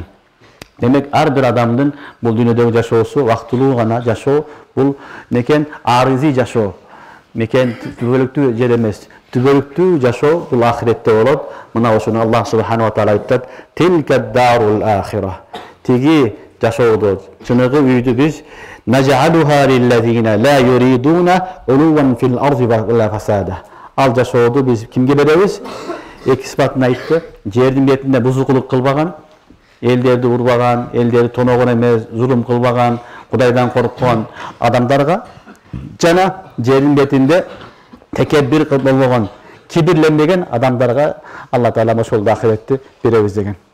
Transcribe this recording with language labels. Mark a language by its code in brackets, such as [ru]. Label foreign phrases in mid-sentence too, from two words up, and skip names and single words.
[ky] Демек, ар бир адамдын бул дүйнөдөгү жашоосу вактылуу гана жашоо, бул мекен арызый жашоо. Мекен түбөлүктүү жер эмес. Түбөлүктүү жашоо бул ахиретте болот. Мына ошону Аллах [ar] سبحانه وتعالى [ky] айтат: [ar] "تلك الدار الآخرة." [ky] Тиги жашоодо, чыныгы үйдү биз [ar] نجعلها للذين لا يريدون علوا في الأرض ولا فسادا. [ky] Ал жашоодо биз кимге беребиз? Эки сыпатын айтты. Жердин бетинде бузукулук кылбаган, элдерди урбаган, элдерди тоногон эмес, зулум кылбаган, Кудайдан корккон адамдарга жана жердин бетинде текеббир болбогон, кибирленбеген адамдарга Алла Таала ошол ахиретти беребиз деген.